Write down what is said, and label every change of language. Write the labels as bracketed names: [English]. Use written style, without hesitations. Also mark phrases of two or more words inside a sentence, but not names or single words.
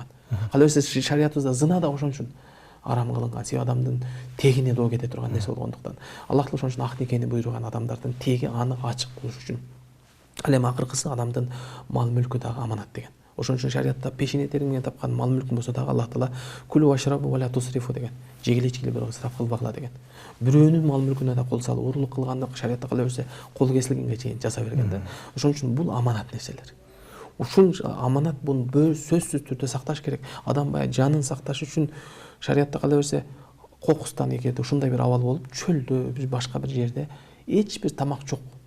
[Kyrgyz] Кала берсе шариятыбызда зына да ошон үчүн арам кылынган, себеби адамдын тегине доо кете турган нерсе болгондуктан. Аллах Таала ошон үчүн ак никени буйруган адамдардын теги анык ачык болуш үчүн. Ал эми акыркысы адамдын мал мүлкү дагы аманат деген. Ошон үчүн шариатта пешене териңден тапкан мал мүлкүң болсо дагы Аллах Таала [Arabic] كلوا واشربوا ولا تسرفوا [Kyrgyz] деген. Жегиле ичкиле бирок ысраф кылбагыла деген. Бирөөнүн мал мүлкүнө да кол салуу, урурлук кылганды шариатта кыла берсе кол кесилгенге чейин жаза берген да. Ошон үчүн бул аманат нерселер. Ушул аманат буну сөзсүз түрдө сакташ керек. Адам баягы жанын сакташ үчүн шариатта кала берсе кокустан эгерде ушундай бир абал болуп, чөлдө, бир башка бир жерде эч бир тамак жок.